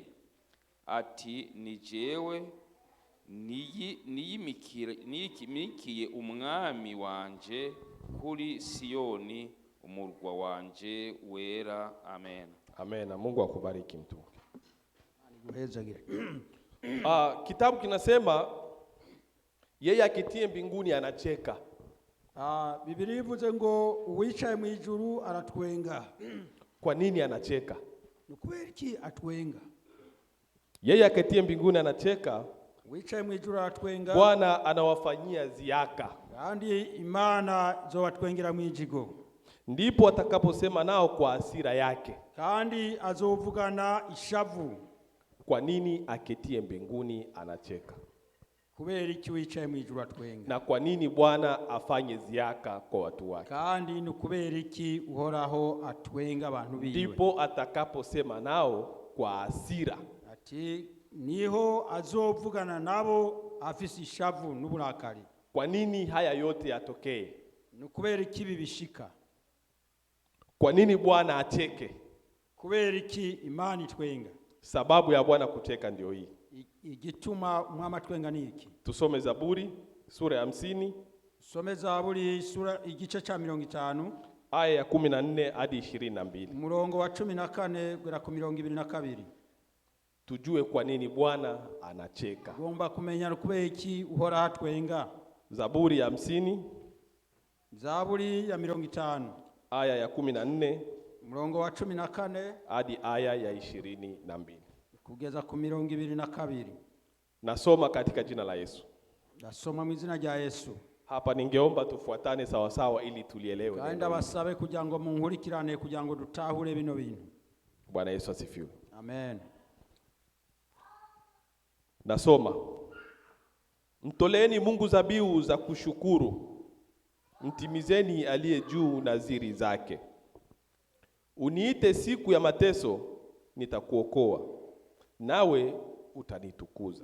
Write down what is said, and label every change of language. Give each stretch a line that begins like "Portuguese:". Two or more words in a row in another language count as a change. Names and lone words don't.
Rundi: Ati ni jewe niyimikiye umwami wanje kuri Siyoni, umurwa wanje wera. Amen.
Swahili: Amen. Mungu akubariki mtu.
Rundi: Guhezagire.
Swahili: Kitabu kinasema yeye akitie mbinguni anacheka.
Rundi: Biblia ivuze ngo uwicaye mu ijuru aratwenga.
Swahili: Kwa nini anacheka?
Rundi: Nukubera iki atwenga?
Swahili: Yeye akitie mbinguni anacheka,
Rundi: Uwicaye mu ijuru aratwenga,
Swahili: Bwana anawafanyia dhihaka.
Rundi: kandi Imana zobatwengera mu ijigo.
Swahili: Ndipo atakaposema nao kwa hasira yake.
Rundi: Kandi azovugana ishavu.
Swahili: Kwa nini aketie mbinguni anacheka?
Rundi: Kubera iki wicaye mu ijuru atwenga?
Swahili: Na kwa nini Bwana afanye dhihaka kwa watu wake?
Rundi: Kandi nukubera iki uhoraho atwenga abantu biwe?
Swahili: Ndipo atakaposema nao kwa hasira.
Rundi: Ati niho azovugana nabo afisi ishavu n'uburakari.
Swahili: Kwa nini haya yote yatokee?
Rundi: Nukubera iki bibishika?
Swahili: Kwa nini Bwana acheke?
Rundi: Kubera iki Imana itwenga?
Swahili: Sababu ya Bwana kucheka ndio hii.
Rundi: Igituma umwami atwenga ni iki?
Swahili: Tusome Zaburi sura ya 50.
Rundi: Some Zaburi sura igice cha 50
Swahili: aya ya 14 hadi 22.
Rundi: umurongo wa 14 kugera ku 22.
Swahili: Tujue kwa nini Bwana anacheka.
Rundi: Gomba kumenya kubera iki uhora atwenga.
Swahili: Zaburi ya 50
Rundi: Zaburi ya 50
Swahili: aya ya 14
Rundi: umurongo wa 14
Swahili: hadi aya ya 22.
Rundi: kugeza ku 22.
Swahili: Nasoma katika jina la Yesu.
Rundi: Ndasoma mu izina rya Yesu.
Swahili: Hapa ningeomba tufuatane sawa sawa ili tulielewe.
Rundi: Kaenda basabe kugira ngo munkurikirane kugira ngo dutahure bino bintu.
Swahili: Bwana Yesu asifiwe. Amen. Nasoma. Mtoleeni Mungu dhabihu za kushukuru, mtimizeni aliye juu nadhiri zake. Uniite siku ya mateso, nitakuokoa, nawe utanitukuza.